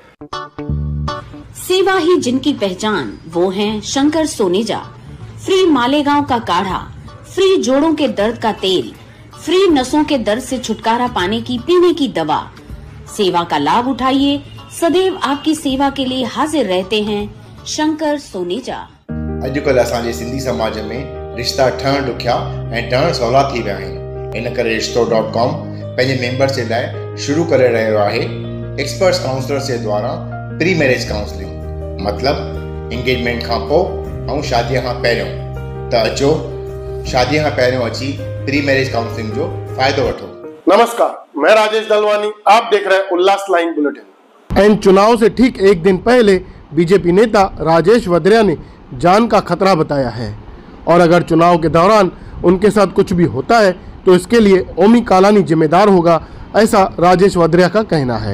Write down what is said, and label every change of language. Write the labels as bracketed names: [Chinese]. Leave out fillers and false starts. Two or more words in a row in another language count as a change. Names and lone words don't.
[Hindi] सेवा ही जिनकी पहचान, वो हैं शंकर सोनेजा। फ्री मालेगांव का काढ़ा, फ्री जोड़ों के दर्द का तेल, फ्री नसों के दर्द से छुटकारा पाने की पीने की दवा। सेवा का लाभ उठाइए, सदैव आपकी सेवा के लिए हाजिर रहते हैं शंकर सोनेजा। [Sindhi] अॼुकल्ह असांजे सिंधी समाज में रिश्ता ठहण ॾुखिया ऐं ठहण सवला थी विया आहिनि। इन करे रिश्तो.com पंहिंजे मेंबर्स जे लाइ शुरू करे रहियो आहे [English] experts counsellors [Sindhi] जे द्वारा [English] pre marriage counselling, [Sindhi] मतलब एंगेजमेंट खां पोइ ऐं शादीअ खां पहिरियों। त अचो शादीअ खां पहिरियों अची [English] pre marriage counselling [Sindhi] जो फ़ाइदो वठो। [Hindi] नमस्कार, मैं राजेश दलवानी, आप देख रहे हैं उल्लास लाइन बुलेटिन। एन चुनाव से ठीक एक दिन पहले बीजेपी नेता राजेश वद्रिया ने जान का खतरा बताया है और अगर चुनाव के दौरान उनके साथ कुछ भी होता है तो इसके लिए ओमी कालानी जिम्मेदार होगा, ऐसा राजेश वद्रिया का कहना है।